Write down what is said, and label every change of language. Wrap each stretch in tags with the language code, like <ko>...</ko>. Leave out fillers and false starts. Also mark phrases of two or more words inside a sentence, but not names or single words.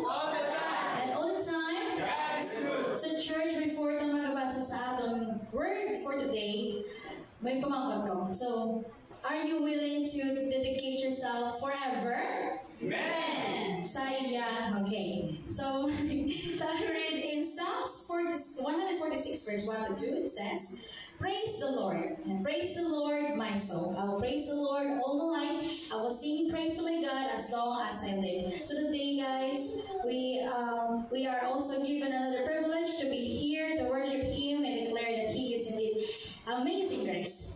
<en>All the time. And all the time? God is good. So church, before</en> <ceb>na magbasa sa atong</ceb> <en>word for today,</en> <ceb>may pamangkot ko.</ceb> <en>So, are you willing to dedicate yourself forever? Amen.</en> <ceb>Sa iya.</ceb> <en>Okay. So, let's read in Psalms 146 verse 1 to 2, it says, praise the Lord, and praise the Lord, my soul. I will praise the Lord all my life. I will sing praise to my God as long as I live. So today, guys, we are also given another privilege to be here to worship Him and declare that He is indeed amazing grace.</en>